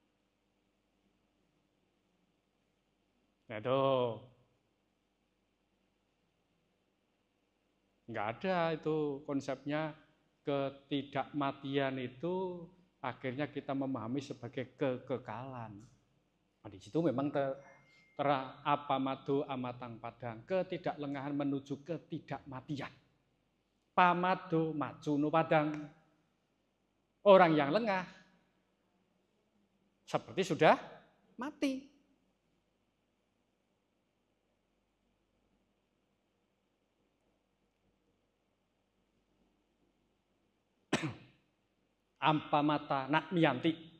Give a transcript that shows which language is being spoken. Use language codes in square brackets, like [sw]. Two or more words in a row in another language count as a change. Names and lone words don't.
[id] Nah itu nggak ada itu konsepnya ketidakmatian itu akhirnya kita memahami sebagai kekekalan. Nah, di situ memang [pi] appamado amatang padang, [id] ketidaklengahan menuju ketidakmatian. [pi] Pamado macuno padang. [id] Orang yang lengah seperti sudah mati. [pi] Ampamata nak miyanti.